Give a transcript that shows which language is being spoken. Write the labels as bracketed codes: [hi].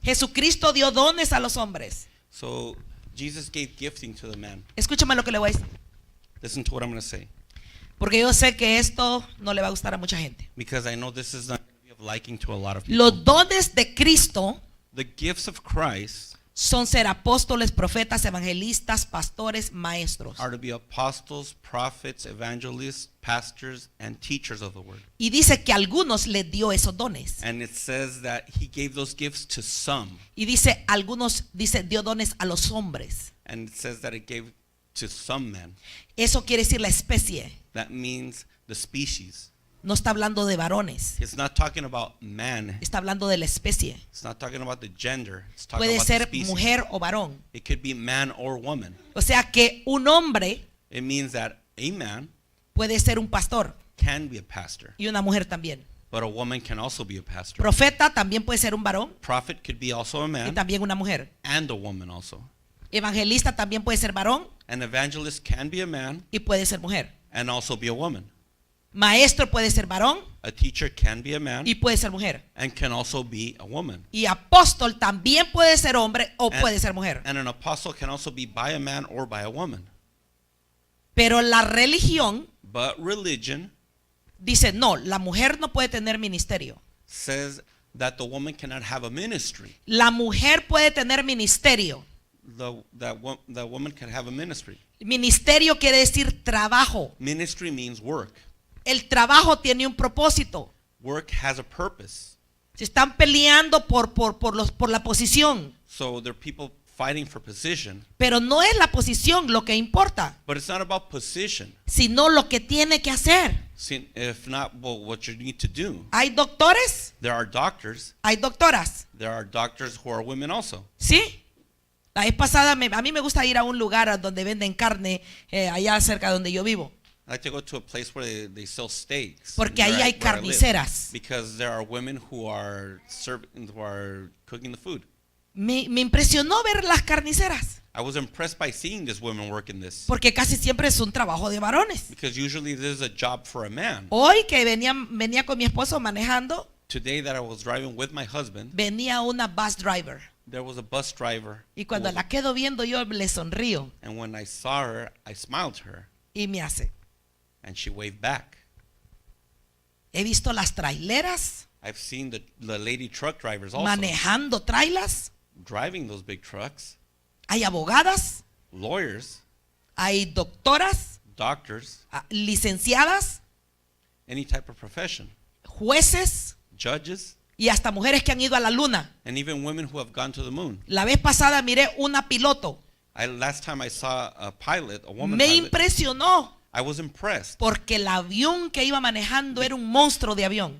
[es] Jesucristo dio dones a los hombres. [en] So Jesus gave gifting to the man. [es] Escúchame lo que le voy a decir, [en] Listen to what I'm going to say, [es] porque yo sé que esto no le va a gustar a mucha gente. [en] because I know this is not going to be of liking to a lot of people. [es] Los dones de Cristo [en] The gifts of Christ [es] son ser apóstoles, profetas, evangelistas, pastores, maestros. [en] are to be apostles, prophets, evangelists, pastors, and teachers of the word. [es] Y dice que a algunos les dio esos dones. [en] And it says that he gave those gifts to some. [es] Y dice, algunos, dice, dio dones a los hombres. [en] And it says that it gave to some men. [es] Eso quiere decir la especie. [en] That means the species. [es] No está hablando de varones. [en] It's not talking about man. [es] Está hablando de la especie. [en] It's not talking about the gender. It's talking [es] Puede [en] about the [es] ser [en] species. [es] mujer o varón. [en] It could be man or woman. [es] O sea que un hombre [en] It means that a man [es] puede ser un pastor [en] can be a pastor, [es] y una mujer también. [en] but a woman can also be a pastor. [es] Profeta también puede ser un varón [en] Prophet could be also a [es] y [en] man [es] también una mujer. [en] and a woman also. [es] Evangelista también puede ser varón [en] An evangelist can be a man [es] y puede ser mujer. [en] and also be a woman. [es] Maestro puede ser varón [en] A teacher can be a man [es] y puede ser mujer. [en] and can also be a woman. [es] Y apóstol también puede ser hombre o [en] And- [es] puede ser mujer. [en] And an apostle can also be by a man or by a woman. [es] Pero la religión [en] But religion [es] dice, no, la mujer no puede tener ministerio. [en] says that the woman cannot have a ministry. [es] La mujer puede tener ministerio. [en] The woman can have a ministry. [es] Ministerio quiere decir trabajo. [en] Ministry means work. [es] El trabajo tiene un propósito. [en] Work has a purpose. [es] Se están peleando por la posición. [en] So there are people fighting for position. [es] Pero no es la posición lo que importa, [en] But it's not about position. [es] sino lo que tiene que hacer. [en] If not, well, what you need to do. [es] Hay doctores, [en] There are doctors. [es] hay doctoras. [en] There are doctors who are women also. [es] ¿Sí? La vez pasada, a mí me gusta ir a un lugar donde venden carne, allá cerca de donde yo vivo. [en] I like to go to a place where they sell steaks. [es] Porque ahí [en] where [es] hay [en] where live. [es] carniceras. [en] Because there are women who are cooking the food. [es] Me impresionó ver las carniceras, [en] I was impressed by seeing these women working this. [es] porque casi siempre es un trabajo de varones. [en] Because usually this is a job for a man. [es] Hoy que venía con mi esposo manejando, [en] Today that I was driving with my husband, [es] venía una [en] bus driver. there was a bus driver. [es] Y cuando [en] who was- [es] la quedo viendo, yo le sonrío [en] and when I saw her, I smiled to her, [es] y me hace. [en] and she waved back. [es] He visto las traileras [en] I've seen the lady truck drivers also [es] manejando trailas. [en] driving those big trucks, [es] Hay abogadas, [en] lawyers, [es] hay doctoras, [en] doctors, [es] licenciadas, [en] any type of profession, [es] jueces [en] judges, [es] y hasta mujeres que han ido a la luna. [en] and even women who have gone to the moon. [es] La vez pasada miré una piloto. [en] Last time I saw a pilot, a woman [es] Me [en] pilot, [es] impresionó [en] I was impressed [es] porque el avión que iba manejando era un monstruo de avión.